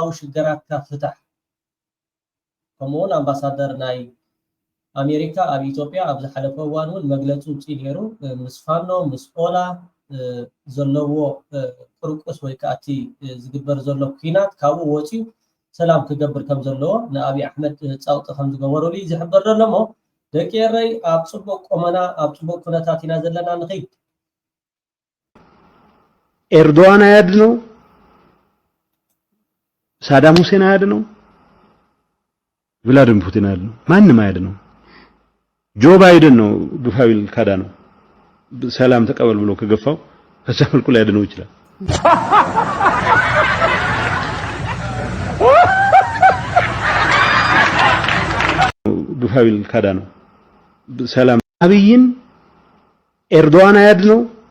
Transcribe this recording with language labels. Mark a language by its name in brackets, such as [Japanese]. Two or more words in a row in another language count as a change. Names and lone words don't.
[Tigrinya] ሽገራትካ ፍታሕ ከምኡውን ኣምባሳደር ናይ ኣሜሪካ ኣብ ኢትዮጵያ ኣብ ዝሓለፈ እዋን እውን መግለፂ ውፅኢ ነይሩ ምስ ፋኖ ምስ ኦላ ዘለዎ ቁርቁስ ወይ ከዓ እቲ ዝግበር ዘሎ ኩናት ካብኡ ወፂኡ ሰላም ክገብር ከም ዘለዎ ንኣብይ ኣሕመድ ፃውቂ ከም ዝገበረሉ ዝሕበር ዘሎ እሞ ደቂ ኤረይ ኣብ ፅቡቅ ቆመና ኣብ ፅቡቅ ኩነታት ኢና ዘለና ንኸይድ [Amharic] ኤርዶዋን አያድነው ሳዳም ሁሴን አያድነው ቭላድሚር ፑቲን አያድነው ማንም አያድነው ጆ ባይደን ነው ግፋዊል ካዳ ነው ሰላም ተቀበል ብሎ ከገፋው ከዛ መልኩ ላይ ያድነው ይችላል ግፋዊል ካዳ ነው ሰላም አብይን ኤርዶዋን አያድነው